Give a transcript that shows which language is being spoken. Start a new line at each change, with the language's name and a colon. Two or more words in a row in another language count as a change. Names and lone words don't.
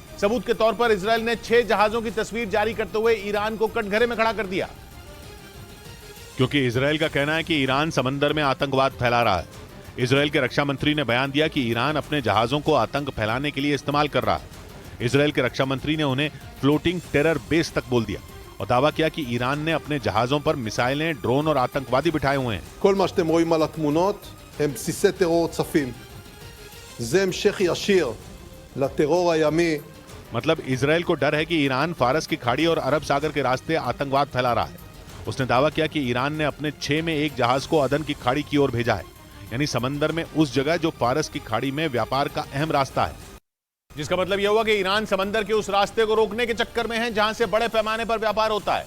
Hindi: सबूत के तौर पर इजराइल ने 6 जहाजों की तस्वीर जारी करते हुए ईरान को कटघरे में खड़ा कर दिया, क्योंकि इजराइल का कहना है कि ईरान समंदर में आतंकवाद फैला रहा है। इजराइल के रक्षा मंत्री ने बयान दिया कि ईरान अपने जहाजों को आतंक फैलाने के लिए इस्तेमाल कर रहा है। इजराइल के रक्षा मंत्री ने उन्हें
English: floating terror base
Hindi: तक बोल दिया और दावा किया कि ईरान ने अपने जहाजों पर मिसाइलें, ड्रोन और आतंकवादी बिठाए हुए हैं।
Hebrew: כל מה שאתם רואים על התמונות הם בסיסי טרור צפים. זה המשך ישיר לטרור הימי.
Hindi: मतलब इजराइल को डर है कि ईरान फारस की खाड़ी और अरब सागर के रास्ते आतंकवाद फैला रहा है। उसने दावा किया कि ईरान ने अपने 6 में एक जहाज को अदन की खाड़ी की ओर भेजा है, यानी समंदर में उस जगह जो फारस की खाड़ी में व्यापार का अहम रास्ता है। जिसका मतलब यह हुआ कि ईरान समंदर के उस रास्ते को रोकने के चक्कर में है जहां से बड़े पैमाने पर व्यापार होता है।